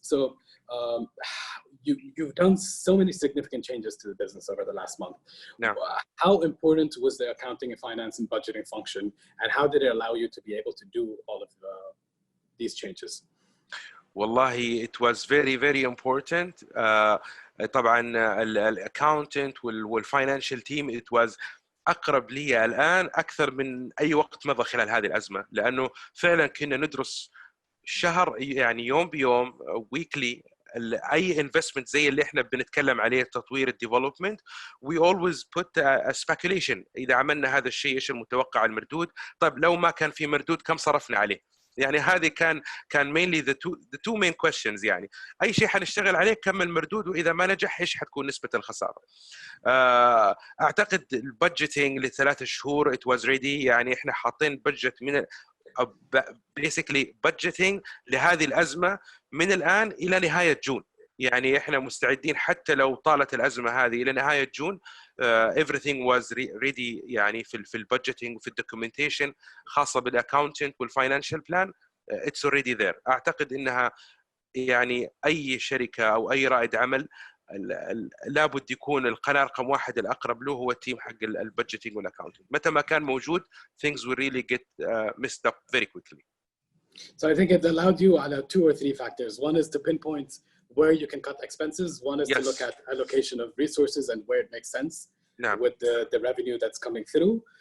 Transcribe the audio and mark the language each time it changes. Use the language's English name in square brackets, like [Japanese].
[English] So you've done so many significant changes to the business over the last month. No. How important was the accounting and finance and budgeting function, and how did it allow you to be able to do all of these changes? [Arabic] والله [English] it was very very important. [Arabic] طبعا الاكاونتنت والفاينانشال تيم [English] it was [Arabic] اقرب لي الان اكثر من اي وقت مضى خلال هذه الازمه، لانه فعلا كنا ندرس شهر يعني يوم بيوم ويكلي اي انفستمنت زي اللي احنا بنتكلم عليه تطوير الديفلوبمنت. [English] we always put a speculation، [Arabic] اذا عملنا هذا الشيء ايش المتوقع المردود، طيب لو ما كان في مردود كم صرفنا عليه. يعني هذه كان [English] mainly the two main questions. [Arabic] يعني اي شيء حنشتغل عليه كم المردود، واذا ما نجح ايش حتكون نسبه الخساره. اعتقد البادجيتنج ل3 شهور [English] it was ready. [Arabic] يعني احنا حاطين بادجت من [English] basically budgeting [Arabic] لهذه الازمه من الان الى نهايه جون. يعني احنا مستعدين حتى لو طالت الازمه هذه الى نهايه جون. [English] everything was ready [Arabic] يعني في البادجيتنج وفي الدوكيومنتيشن خاصه بالاكاونتنت والفاينانشال بلان. [English] it's already there. [Arabic] اعتقد انها يعني اي شركه او اي رائد عمل لابد يكون القناه رقم 1 الاقرب له هو التيم حق البادجيتنج والاكاونتنج. متى ما كان موجود [English] things will really get messed up very quickly. So I think it allowed you on 2 or 3 factors. One is to pinpoint where you can cut expenses. One is to look at allocation of resources and where it makes sense with the revenue that's coming through.